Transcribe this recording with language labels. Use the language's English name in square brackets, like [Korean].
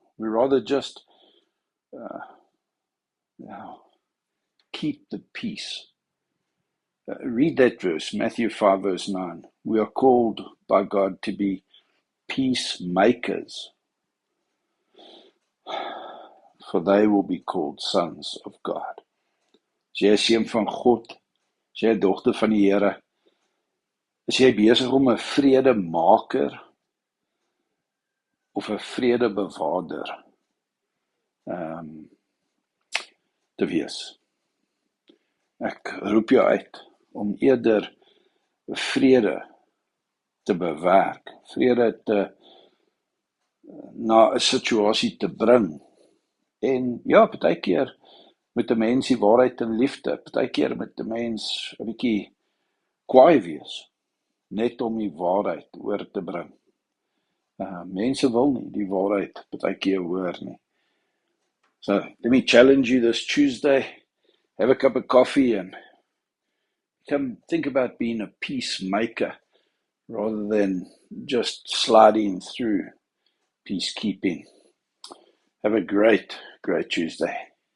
[English] We rather just keep the peace. Read that verse, Matthew 5, verse 9. We are called by God to be peacemakers, for they will be called sons of God. [Afrikaans] As jy 'n seun van God, as jy 'n dogter van die Here, is jy besig om 'n vredemaker of 'n vredebewaarder te wees. Ek roep jou uit om eerder vrede te bewerk, vrede na 'n situasie te bring. En ja, partykeer met 'n mens die waarheid in liefde, partykeer met 'n mens 'n bietjie kwaai wees, net om die waarheid oor te bring. Mense wil nie die waarheid partykeer hoor nie. [English] So, let me challenge you this Tuesday. Have a cup of coffee and come think about being a peacemaker rather than just sliding through peacekeeping. Have a great, great Tuesday.